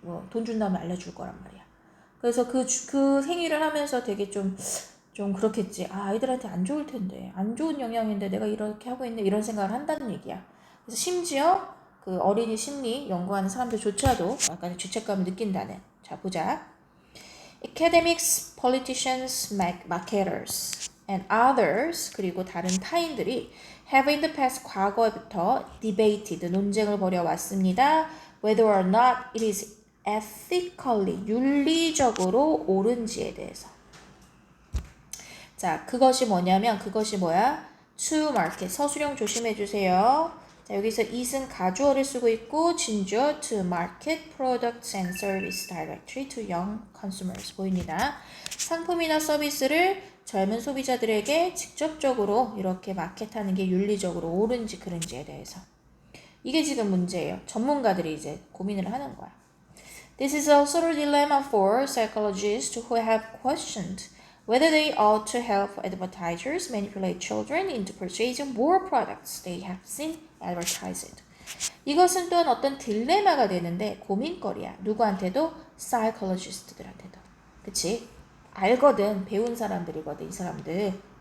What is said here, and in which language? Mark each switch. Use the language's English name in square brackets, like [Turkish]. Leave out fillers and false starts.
[Korean] 돈 준 다음에 알려줄 거란 말이야. 그래서 그 행위를 하면서 되게 좀 그렇겠지. 아, 아이들한테 안 좋을 텐데. 안 좋은 영향인데 내가 이렇게 하고 있네. 이런 생각을 한다는 얘기야. 그래서 심지어 그 어린이 심리 연구하는 사람들조차도 약간의 죄책감을 느낀다는. 자, 보자. [English] Academics, politicians, marketers, and others, [Korean] 그리고 다른 타인들이 [English] have in the past, [Korean] 과거부터 [English] debated, [Korean] 논쟁을 벌여왔습니다. [English] whether or not it is ethically, [Korean] 윤리적으로 옳은지에 대해서. 자, 그것이 뭐냐면, 그것이 뭐야? [English] to market, [Korean] 서술형 조심해주세요. 자, 여기서 it은 가주어를 쓰고 있고 진주어 [English] to market products and service directly to young consumers [Korean] 보입니다. 상품이나 서비스를 젊은 소비자들에게 직접적으로 이렇게 마켓하는 게 윤리적으로 옳은지 그른지에 대해서. 이게 지금 문제예요. 전문가들이 이제 고민을 하는 거야. [English] This is also a dilemma for psychologists who have questioned whether they ought to help advertisers manipulate children into purchasing more products they have seen advertised. [Korean] 이것은 또한 어떤 딜레마가 되는데 고민거리야. 누구한테도? psychologist들한테도. 그치? 알거든. 배운 사람들이거든, 이 사람들.